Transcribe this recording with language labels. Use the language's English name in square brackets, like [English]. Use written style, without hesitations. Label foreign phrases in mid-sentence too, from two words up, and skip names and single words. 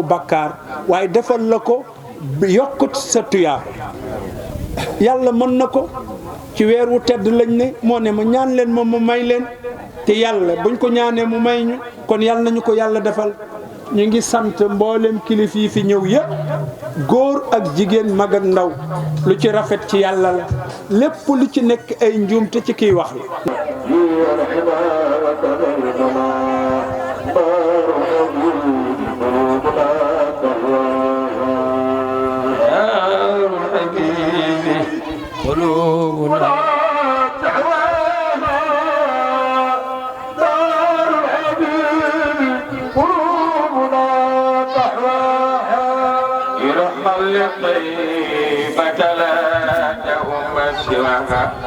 [Wolof] bàkkaar waaye defal la ko yokkut sa tuyaa yàlla mën na ko ci weer wu tedd lañ ne moo ne ma ñaan leen moom ma may leen te yàlla buñ ko ñaanee mu may ñu kon yàlla nañu ko yàlla defal ñu ngi sant mboolem kilif yi fi ñëw yëpp góor ak jigéen mag ak ndaw lu ci rafet ci yàlla la lépp lu ci nekk ay njuumte ci kiy wax la [Arabic] قلوبنا تهواها دار الحبيب قلوبنا تهواها ارحل لطيبة لا تهم سواها